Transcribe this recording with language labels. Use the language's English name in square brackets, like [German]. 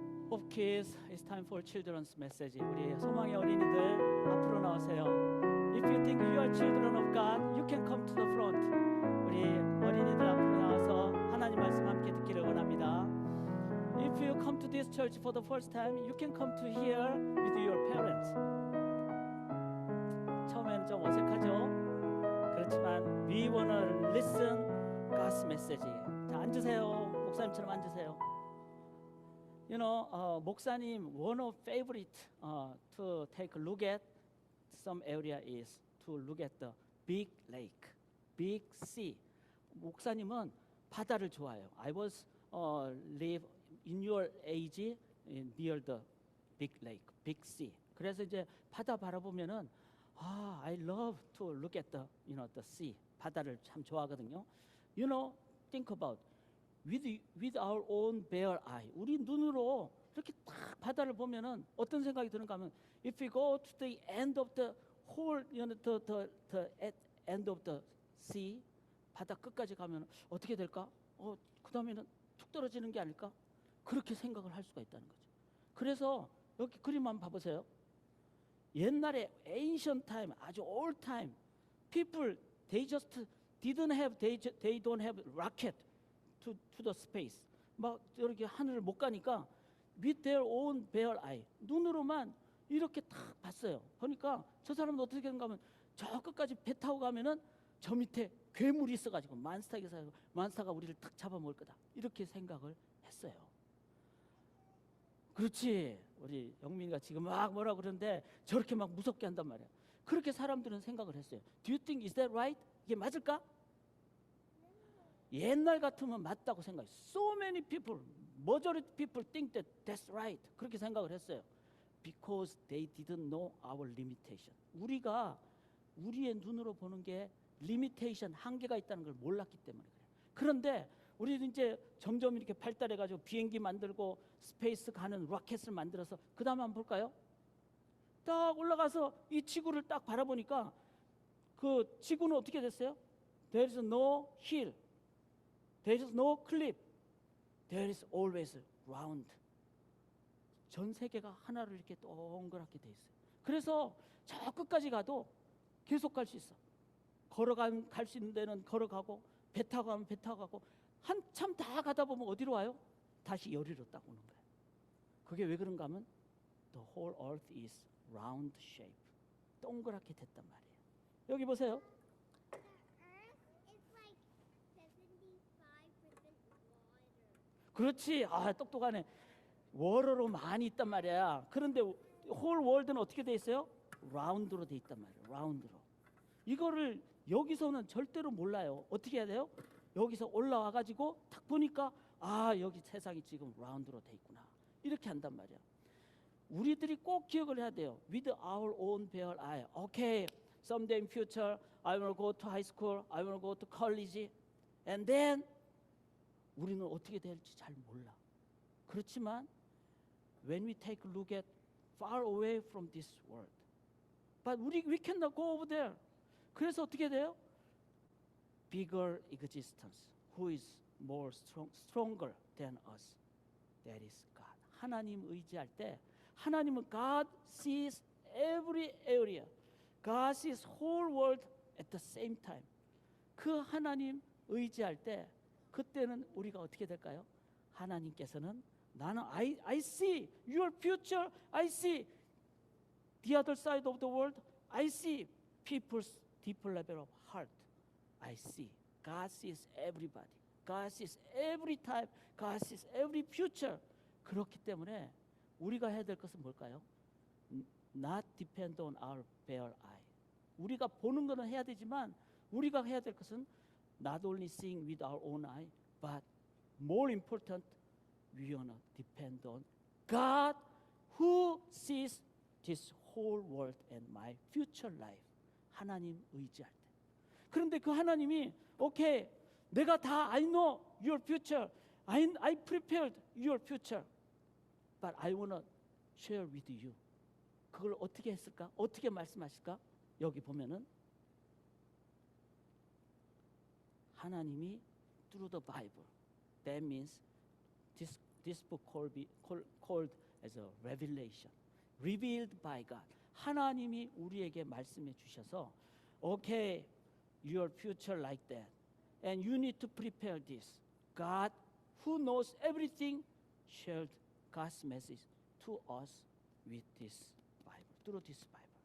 [English] Of kids, it's time for children's message. [Korean] 우리 소망의 어린이들 앞으로 나오세요. [English] If you think you are children of God, you can come to the front. [Korean] 우리 어린이들 앞으로 나와서 하나님 말씀 함께 듣기를 원합니다. [English] If you come to this church for the first time, you can come to here with your parents. [Korean] 처음에는 좀 어색하죠? 그렇지만 [English] we wanna listen God's message. [Korean] 자, 앉으세요. 목사님처럼 앉으세요. [English] You know, 목사님 one of favorite to take a look at some area is to look at the big lake, big sea. [Korean] 목사님은 바다를 좋아해요. [English] I was live in your age near the big lake, big sea. [Korean] 그래서 이제 바다 바라보면은 [English] I love to look at the the sea. [Korean] 바다를 참 좋아하거든요. [English] You know, think about with our own bare eye. [Korean] 우리 눈으로 이렇게 딱 바다를 보면은 어떤 생각이 드는가 하면 [English] if we go to the end of the whole the end of the sea [Korean] 바다 끝까지 가면 어떻게 될까? 그다음에는 툭 떨어지는 게 아닐까? 그렇게 생각을 할 수가 있다는 거죠. 그래서 여기 그림 한번 봐보세요. 옛날에 [English] ancient time, [Korean] 아주 [English] old time, people they just didn't have they don't have rocket to the space. [Korean] 막 이렇게 하늘을 못 가니까 [English] with their own bare eye [Korean] 눈으로만 이렇게 딱 봤어요. 그러니까 저 사람은 어떻게 되는가 하면 저 끝까지 배 타고 가면은 저 밑에 괴물이 있어가지고 만스타가 우리를 탁 잡아먹을 거다 이렇게 생각을 했어요. 그렇지. 우리 영민이가 지금 막 뭐라 그러는데 저렇게 막 무섭게 한단 말이야. 그렇게 사람들은 생각을 했어요. [English] Do you think is that right? [Korean] 이게 맞을까? 옛날 같으면 맞다고 생각해요. [English] So many people, majority people think that that's right. [Korean] 그렇게 생각을 했어요. [English] Because they didn't know our limitation. [Korean] 우리가 우리의 눈으로 보는 게 limitation, 한계가 있다는 걸 몰랐기 때문에 그래요. 그런데 우리는 이제 점점 이렇게 발달해가지고 비행기 만들고 스페이스 가는 로켓을 만들어서 그 다음 한번 볼까요? 딱 올라가서 이 지구를 딱 바라보니까 그 지구는 어떻게 됐어요? [English] There is no hill, there is no cliff, there is always round. [Korean] 전 세계가 하나로 이렇게 동그랗게 돼 있어요. 그래서 저 끝까지 가도 계속 갈 수 있어. 걸어가면 갈 수 있는 데는 걸어가고, 배 타고 가면 배 타고 가고, 한참 다 가다 보면 어디로 와요? 다시 여리로 딱 오는 거예요. 그게 왜 그런가 하면 [English] the whole earth is round shape. [Korean] 동그랗게 됐단 말이에요. 여기 보세요. [English] The Earth is like 75% water. [Korean] 그렇지. 아, 똑똑하네. 워러로 많이 있단 말이야. 그런데 [English] 홀 월드는 [Korean] 어떻게 돼 있어요? 라운드로 돼 있단 말이에요. 라운드로. 이거를 여기서는 절대로 몰라요. 어떻게 해야 돼요? 여기서 올라와 가지고 딱 보니까 아, 여기 세상이 지금 라운드로 돼 있구나. 이렇게 한단 말이야. 우리들이 꼭 기억을 해야 돼요. [English] With our own bare eye. Okay, someday in future I will go to high school, I will go to college, and then [Korean] 우리는 어떻게 될지 잘 몰라. 그렇지만 [English] when we take a look at far away from this world, but we cannot go over there. [Korean] 그래서 어떻게 돼요? [English] Bigger existence, who is more stronger than us. That is God. [Korean] 하나님 의지할 때 하나님은 [English] God sees every area. God sees whole world at the same time. [Korean] 그 하나님 의지할 때 그때는 우리가 어떻게 될까요? 하나님께서는 나는 [English] I see your future. I see the other side of the world. I see people's deeper level of heart. I see. God sees everybody. God sees every time. God sees every future. [Korean] 그렇기 때문에 우리가 해야 될 것은 뭘까요? [English] Not depend on our bare eye. [Korean] 우리가 보는 거는 해야 되지만 우리가 해야 될 것은 [English] not only seeing with our own eye, but more important, we wanna depend on God who sees this whole world and my future life. [Korean] 하나님 의지할 때. 그런데 그 하나님이 오케이, 내가 다 [English] I know your future. I prepared your future. But I wanna share with you. [Korean] 그걸 어떻게 했을까? 어떻게 말씀하실까? 여기 보면은 하나님이 [English] through the Bible. That means this book called as a revelation. Revealed by God. [Korean] 하나님이 우리에게 말씀해 주셔서 [English] okay, your future like that. And you need to prepare this. God who knows everything shared God's message to us with this Bible, through this Bible.